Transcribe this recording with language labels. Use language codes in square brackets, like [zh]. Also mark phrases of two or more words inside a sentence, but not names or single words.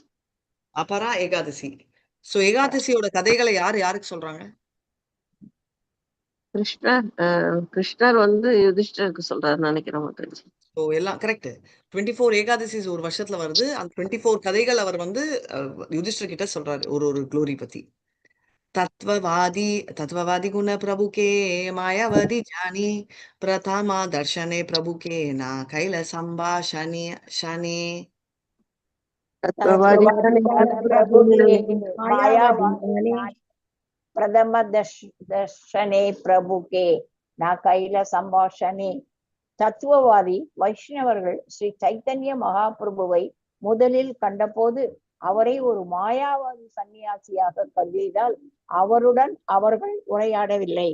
[ta] அபரா ஏகாதசி சோ ஏகாதசியோட கதைகளை யாருக்கு சொல்றாங்க கிருஷ்ணர் வந்து யுதிஷ்டருக்கு சொல்றாருன்னு நினைக்கிறேன் மாதாஜி. ஸோ எல்லாம் கரெக்ட் 24 ஏகாதசி ஒரு வருஷத்துல வருது அந்த 24 கதைகள் அவர் வந்து யுதிஷ்டர் கிட்ட சொல்றாரு ஒரு க்ளோரி பத்தி [bn] তত্ত্ববাদী গুণ প্রভু কে মায়াবতী জানি প্রথমা দর্শনে প্রভু কে না কৈল সম্ভাষণে শনে [ta] தத்துவவாதி [bn] প্রভুকে মায়াবাদী প্রথম দর্শনে প্রভুকে না কৈল সম্ভাষণে. [ta] தத்துவவாதி வைஷ்ணவர்கள் ஸ்ரீ சைத்தன்ய மகாபிரபுவை முதலில் கண்டபோது அவரை ஒரு மாயாவாதி சன்னியாசியாக கருதியதால் அவருடன் அவர்கள் உரையாடவில்லை.